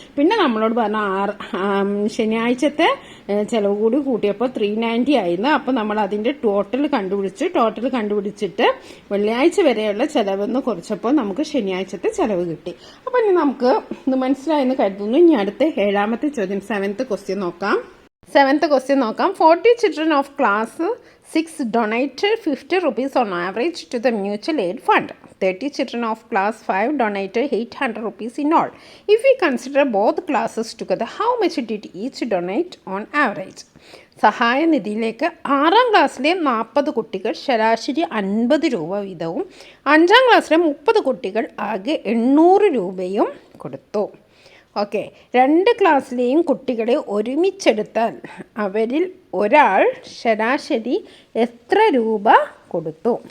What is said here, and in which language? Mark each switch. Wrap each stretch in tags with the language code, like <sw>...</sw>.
<ml>പിന്നെ നമ്മളോട് പറഞ്ഞ ശനിയാഴ്ചത്തെ ചെലവ് കൂടി കൂട്ടിയപ്പോൾ 390 ആയിരുന്നു. അപ്പൊ നമ്മൾ അതിന്റെ ടോട്ടൽ കണ്ടുപിടിച്ചിട്ട് വെള്ളിയാഴ്ച വരെയുള്ള ചെലവെന്ന് കുറച്ചപ്പോൾ നമുക്ക് ശനിയാഴ്ചത്തെ ചെലവ് കിട്ടി. അപ്പൊ ഇനി നമുക്ക് ഇത് മനസ്സിലായെന്ന് കരുതുന്നു. ഇനി അടുത്ത 7ാമത്തെ ചോദ്യം, 7th ക്വസ്റ്റ്യൻ നോക്കാം. 7th ക്വസ്റ്റ്യൻ നോക്കാം.</ml> <en>40 children of class 6 donated 50 rupees on average to the mutual aid fund. 30 children of class 5 donated 800 rupees in all. If we consider both classes together, how much did each donate on average?</en> <ml>സഹായ നിധിയിലേക്ക് 6ാം ക്ലാസ്സിലെ 40 കുട്ടികൾ ശരാശരി 50 രൂപ വീതവും 5ാം ക്ലാസ്സിലെ 30 കുട്ടികൾ ആകെ 800 രൂപയും കൊടുത്തു. ഓക്കെ, 2 ക്ലാസ്സിലെയും കുട്ടികളെ ഒരുമിച്ചെടുത്താൽ അവരിൽ ഒരാൾ ശരാശരി എത്ര രൂപ കൊടുത്തു?</ml>